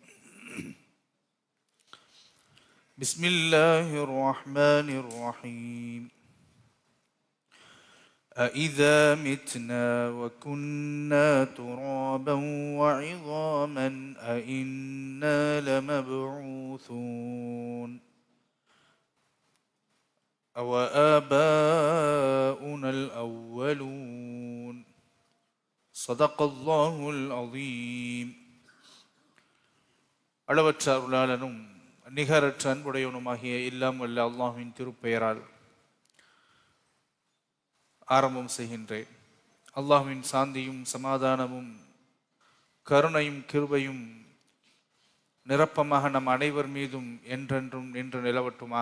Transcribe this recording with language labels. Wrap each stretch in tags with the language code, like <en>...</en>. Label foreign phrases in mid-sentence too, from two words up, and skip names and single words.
<ar>بسم الله الرحمن الرحيم أإذا متنا وكنا ترابا وعظاما أإنا لمبعوثون أو آباؤنا الأولون صدق الله العظيم</ar> <ta>அளவற்ற அருளாளனும் நிகரற்ற அன்புடையவனுமாகிய எல்லாம் வல்ல அல்லாஹ்வின் திருப்பெயரால் ஆரம்பம் செய்கின்றேன். அல்லாஹ்வின் சாந்தியும் சமாதானமும் கருணையும் கிருபையும் நிரப்பமாக நம் அனைவர் மீதும் என்றென்றும் நின்று நிலவட்டுமாக.</ta>